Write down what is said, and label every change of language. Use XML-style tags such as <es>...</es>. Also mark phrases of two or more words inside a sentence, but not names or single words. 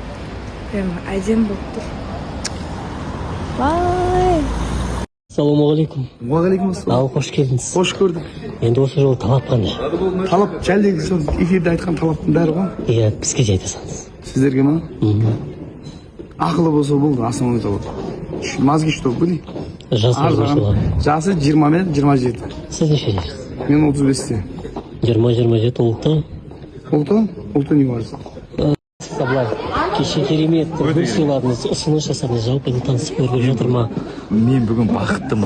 <kk>Прям әдем болып тұр. Вай. Ассалаумағалейкум. Уағалейкум ассалам. Ал, қош келдіңіз. Қош көрдік. Енді осы жолы талап қандай? Талап, жәлдегі сол эфирде айтқан талаптың бәрі ғой. Иә, бізге жай айтасаңыз. Сіздерге ма? Ақылы болса болды, основной талап.</kk> <ru>Мозги что были?</ru> <kk>Жасы болса. Жасы 20 мен 27. Сіз неше жерсіз? Мен 35-те. 20-27 ұлты. Ұлты</kk> <ru>не важно.</ru> <kk>Саблай, кеше керемет гүл сыйладыңыз, ұсыныс жасадыңыз, жалпы танысып көріп жатыр ма? Мен бүгін бақыттымын.</kk>